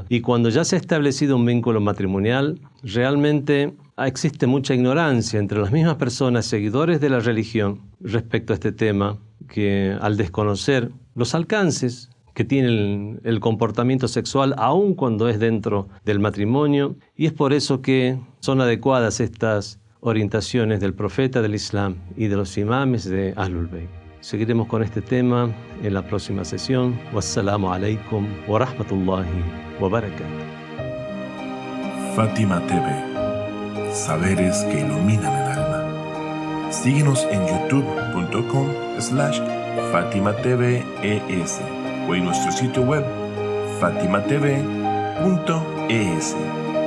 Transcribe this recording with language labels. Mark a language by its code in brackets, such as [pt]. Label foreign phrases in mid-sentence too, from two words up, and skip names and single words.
[es] Y cuando ya se ha establecido un vínculo matrimonial, realmente existe mucha ignorancia entre las mismas personas, seguidores de la religión, respecto a este tema, que al desconocer los alcances que tiene el comportamiento sexual, aun cuando es dentro del matrimonio, y es por eso que son adecuadas estas orientaciones del profeta del Islam y de los imames de Ahlul Bayt. Seguiremos con este tema en la próxima sesión. [ar] والسلام عليكم ورحمة الله وبركاته. [es] Fátima TV, saberes que iluminan el alma. Síguenos en youtube.com/FátimaTVES o en nuestro sitio web fatimatv.es.